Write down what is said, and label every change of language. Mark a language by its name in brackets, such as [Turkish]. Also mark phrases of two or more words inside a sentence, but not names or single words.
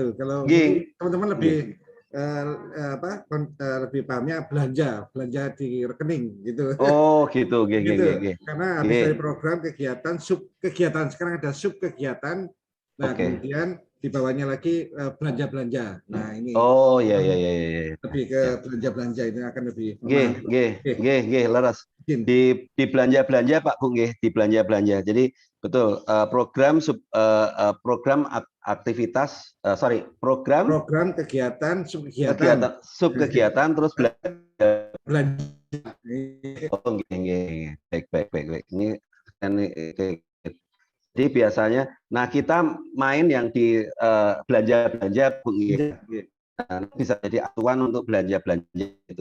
[Indonesian] Kalau teman-teman lebih lebih pahamnya belanja di rekening gitu. Oh, gitu. Gitu. Karena habis dari program kegiatan, sub kegiatan, sekarang ada sub kegiatan. Nah, kemudian di bawahnya lagi belanja-belanja. Nah, ini. Oh, iya. Lebih ke belanja-belanja ini akan lebih [Javanese] nggih, leres. [Indonesian] Di belanja-belanja Pak Bu, nggih, di belanja-belanja. Jadi betul, program aktivitas, program kegiatan, sub kegiatan terus belanja. Oh, nggih. Baik. Ini jadi biasanya, nah kita main yang di belanja-belanja Bu, nah, bisa jadi acuan untuk belanja-belanja itu.